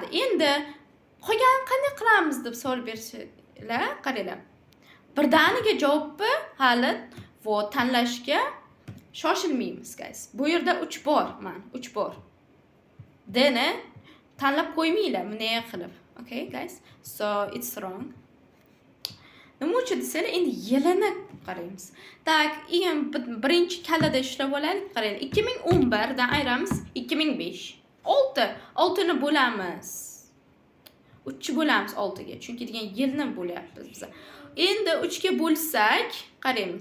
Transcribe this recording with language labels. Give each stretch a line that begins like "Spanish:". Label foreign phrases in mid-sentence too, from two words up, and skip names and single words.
Uzbek: Endi qolgan qanday qilamiz deb savol bersanglar, qaranglar. Birdaniga javobni hali tanlashga shoshilmaymiz, guys. Bu yerda 3 bor, 3 bor. D ni tanlab qo'ymanglar bunday qilib.
English: Okay, guys? So it's wrong.
Uzbek: Nima uchun desanglar, endi yilini qaraymiz. Tak, birinchi kallada ishlab olaylik. Qaranglar, 2011 dan ayiramiz 2005. 6 ni bo'lamiz. 3 bo'lamiz 6 ga. Chunki degan yilni bo'lyapmiz biz. Endi 3 ga bo'lsak, qaraymiz.